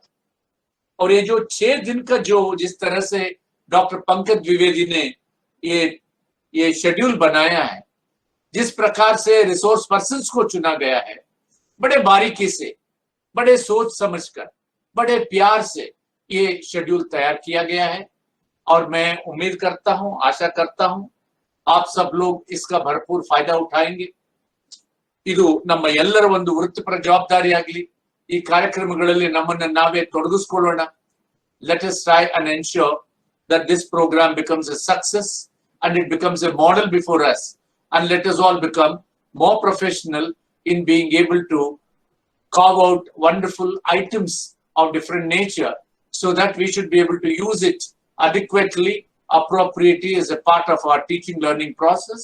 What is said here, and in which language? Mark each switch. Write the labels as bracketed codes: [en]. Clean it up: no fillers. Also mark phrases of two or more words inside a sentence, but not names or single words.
[hi] और ये जो 6 दिन का जो जिस तरह से डॉक्टर पंकज द्विवेदी ने ये शेड्यूल बनाया है, जिस प्रकार से [en] resource persons [hi] को चुना गया है, बड़े बारीकी से, बड़े सोच समझकर, बड़े प्यार से ये शेड्यूल तैयार किया गया है. और मैं उम्मीद करता हूं, आशा करता हूं आप सब लोग इसका भरपूर फायदा उठाएंगे. [kn] ಇದು ನಮ್ಮ ಎಲ್ಲರ ಒಂದು ವೃತ್ತಿಪರ ಜವಾಬ್ದಾರಿಯಾಗಲಿ. ಈ ಕಾರ್ಯಕ್ರಮಗಳಲ್ಲಿ ನಮ್ಮನ್ನ ನಾವೇ ತೊಡಗಿಸಿಕೊಳ್ಳೋಣ. [en] Let us try and ensure that this program becomes a success and it becomes a model before us, and let us all become more professional in being able to carve out wonderful items of different nature so that we should be able to use it adequately, appropriately as a part of our teaching learning process.